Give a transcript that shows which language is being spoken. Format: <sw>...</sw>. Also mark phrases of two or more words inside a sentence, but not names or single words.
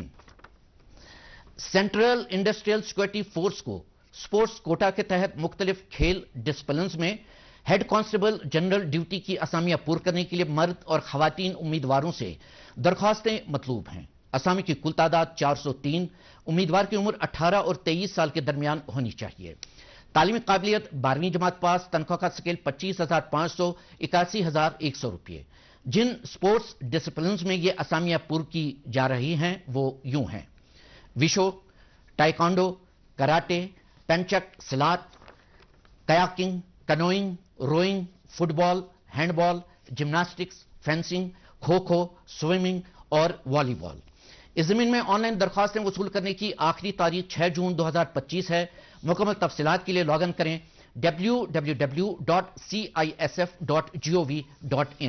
<ur>सेंट्रल इंडस्ट्रियल सिक्योरिटी फोर्स को</ur> <en>sports quota</en> <ur>کے تحت مختلف کھیل ڈسپلنز میں</ur> <en>head constable general duty</en> <ur>کی اسامیاں پورن کرنے کے لیے مرد اور خواتین امیدواروں سے درخواستیں مطلوب ہیں. اسامی کی کل تعداد 403. امیدوار کی عمر 18 اور 23 سال کے درمیان ہونی چاہیے. تعلیمی قابلیت 12ویں جماعت پاس. تنخواہ کا اسکیل 25,500 81,100 روپے. جن</ur> <en>sports disciplines</en> <ur>میں یہ اسامیاں پر کی جا رہی ہیں وہ یوں ہیں: وشو، ٹائیکانڈو، کراٹے، پینچک سلات، کیاکنگ، کنوئنگ، روئنگ، فٹ بال، ہینڈ بال، جمناسٹکس، فینسنگ، کھوکھو، سوئمنگ اور والی بال۔ اس زمین میں آن لائن درخواستیں وصول کرنے کی آخری تاریخ 6 جون 2025 ہے۔ مکمل تفصیلات کے لیے لاگ ان کریں www.cisf.gov.in۔</ur>